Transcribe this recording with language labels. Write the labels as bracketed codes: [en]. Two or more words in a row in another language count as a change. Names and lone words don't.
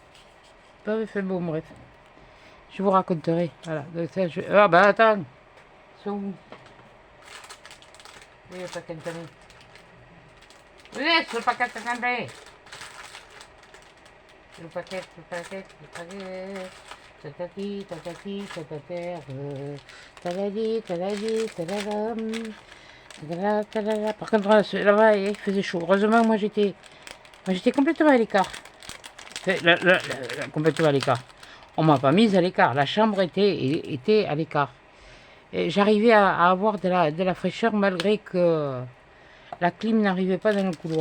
[fr] Pas fait bon, bref. Je vous raconterai. Voilà. Donc ça, ah bah attends. Ils sont où? Oui, le paquet de canne. Laisse le paquet de canne. Le paquet. Tatati, tatati, tatater. Taladi, taladi, taladam. Tadala, tadala. Par contre, là-bas, il faisait chaud. Heureusement, moi, j'étais complètement à l'écart. Complètement à l'écart. On m'a pas mise à l'écart. La chambre était à l'écart. J'arrivais à avoir de la fraîcheur malgré que la clim n'arrivait pas dans le couloir.